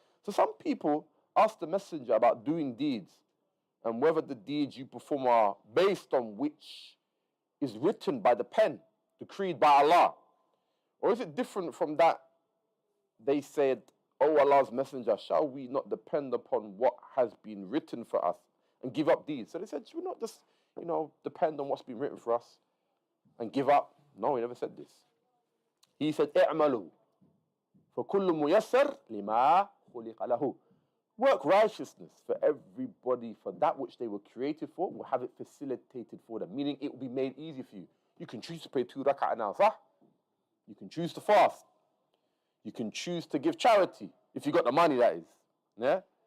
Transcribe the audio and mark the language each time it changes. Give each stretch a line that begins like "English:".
English: So some people ask the messenger about doing deeds and whether the deeds you perform are based on which is written by the pen, decreed by Allah, or is it different from that? They said, "O Allah's messenger, shall we not depend upon what has been written for us and give up deeds?" So they said, should we not just, depend on what's been written for us and give up? No, he never said this. He said,
Arabic: اعملوا فكل ميسر لما خلق له.
English: Work righteousness for everybody, for that which they were created for, will have it facilitated for them, meaning it will be made easy for you. You can choose to pray 2 rak'ah now, sah? You can choose to fast. You can choose to give charity, if you got the money, that is. Yeah?